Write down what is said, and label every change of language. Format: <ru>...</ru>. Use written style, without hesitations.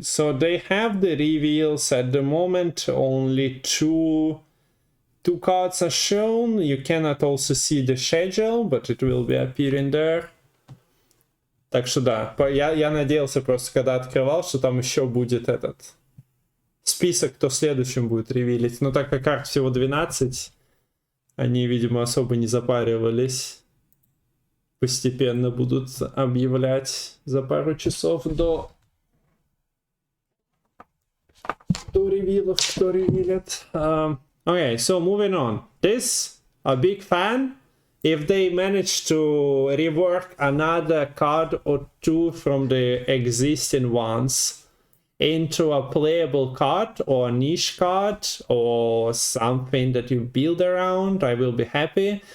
<en>So they have the reveals at the moment. Only two cards are shown. You cannot also see the schedule, but it will be appearing there.</en> <ru>Так что да, я надеялся просто, когда открывал, что там еще будет этот список, кто следующим будет ревилить. Но так как карт всего 12, они, видимо, особо не запаривались. Постепенно будут объявлять за пару часов до ревилов, кто ревилит.</ru> <en>Okay, so moving on. This, a big fan. If they manage to rework another card or two from the existing ones into a playable card or a niche card or something that you build around, I will be happy.</en>